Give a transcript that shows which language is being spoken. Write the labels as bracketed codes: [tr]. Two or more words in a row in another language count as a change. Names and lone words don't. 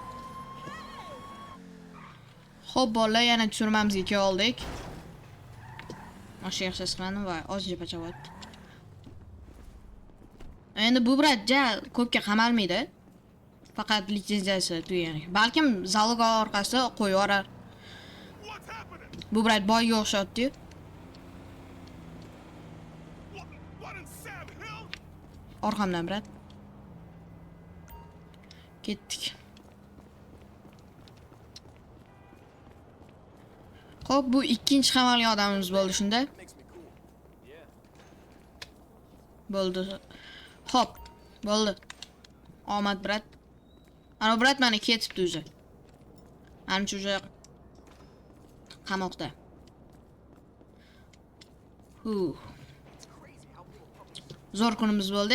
[uz] Xo'p, bolalar, yana tushirmamizga keldik. Mashina yaxshi qildim va ozgina pachavot. Endi bu bratja ko'pga qamalmaydi. Faqat litsenziyasi tugagan. Balkim zalog orqasida qo'yib yuborar. [en] What's happening? [uz] Bu brat boyga o'xshatdi. [en] What in Sam Hill? [uz] Orqamdan brat. Ketdik. Xo'p, bu ikkinchi qamalgan odamimiz bo'ldi shunda. [en] Makes me cool. Yeah. [uz] Bo'ldi. Xo'p, bo'ldi. Omad brat. Ana brat meni ketibdi o'zi. Ancha o'zi qamoqda. Zo'r kunimiz bo'ldi.